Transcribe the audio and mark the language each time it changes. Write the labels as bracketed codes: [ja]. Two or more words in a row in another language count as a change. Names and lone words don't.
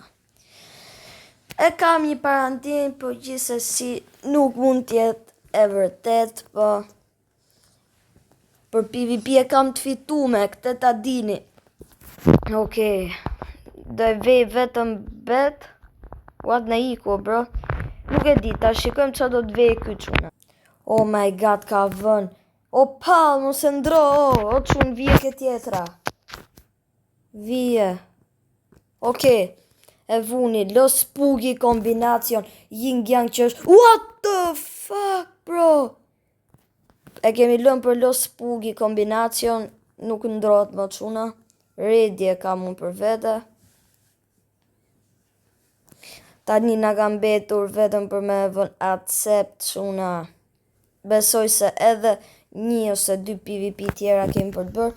[sq] E kam një parantim, po gjithsesi nuk mund t'jetë e vërtet, po për PvP e kam të fitume, këtë ta dini. Okej, do e vej vetëm bet. What na iku, bro? Nuk e di, ta shikojmë qa do të vej ky çuna. [en] Oh my god, [sq] ka vën. O pal, mos e ndro, o çun, vije ke tjetra. Vije. Okej, e vuni, Los Pugi kombinacion, Yin Yang që është... [en] What the fuck, bro? [sq] E kemi lënë për Los Pugi kombinacion, nuk ndrohet më çuna. Ready e kam unë për vete. Tani na kam betur vetëm për me vën accept çuna. Besoj se edhe 1 ose 2 PvP tjera kemi për të bërë.